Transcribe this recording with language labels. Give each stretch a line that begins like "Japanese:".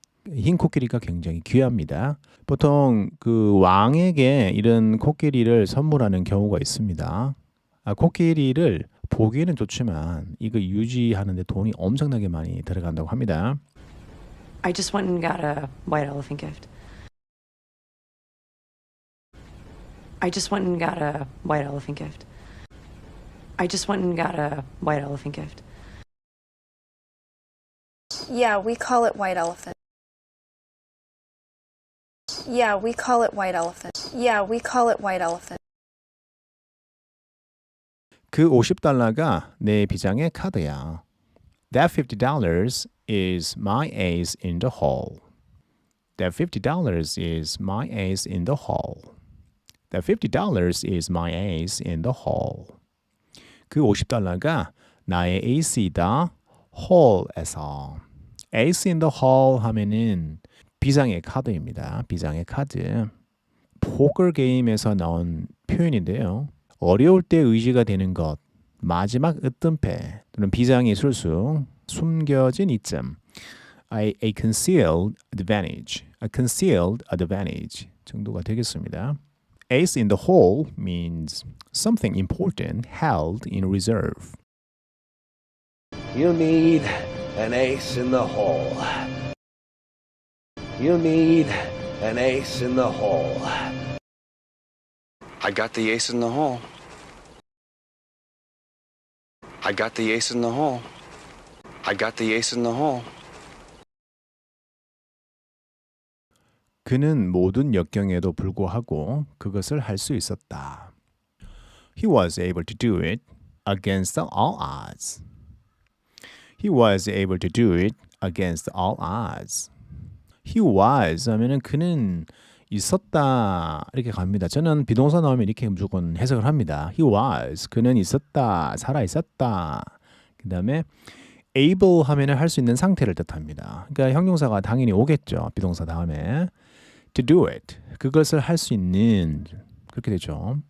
Korean: 흰 코끼리가 굉장히 귀합니다. 보통 그 왕에게 이런 코끼리를 선물하는 경우가 있습니다. 코끼리를 보기에는 좋지만 이거 유지하는데 돈이 엄청나게 많이 들어간다고 합니다.
English: I just went and got a white elephant gift. I just went and got a white elephant gift. I just went and got a white elephant gift. Yeah, we call it white elephant. Yeah, we call it white elephant. Yeah, we call it white elephant.
Korean: 그 $50가 내 비장의 카드야.
English: That $50 is my ace in the hole. That $50 is my ace in the hole. That $50 is my ace in the hole.
Korean: 그 $50가 나의 에이스이다. 홀에서.
English: ace in the hole
Korean: 하면은 비장의 카드입니다. 비장의 카드. 포커 게임에서 나온 표현인데요. 어려울 때 의지가 되는 것, 마지막 으뜸패 또는 비장의 술수, 숨겨진 이점.
English: A concealed advantage. A concealed advantage
Korean: 정도가 되겠습니다.
English: Ace in the hole means something important held in reserve. You need an ace in the hole. You need an ace in the hole. I got the ace in the hole. I got the ace in the hole. I got the ace in the hole.
Korean: 그는 모든 역경에도 불구하고 그것을 할 수 있었다.
English: He was able to do it against all odds. He was able to do it against all odds. He was
Korean: 하면은 그는 있었다 이렇게 갑니다. 저는 비동사 나오면 이렇게 무조건 해석을 합니다.
English: He was
Korean: 그는 있었다, 살아 있었다. 그다음에 able 하면은 할 수 있는 상태를 뜻합니다. 그러니까 형용사가 당연히 오겠죠. 비동사 다음에
English: to do it
Korean: 그것을 할 수 있는 그렇게 되죠.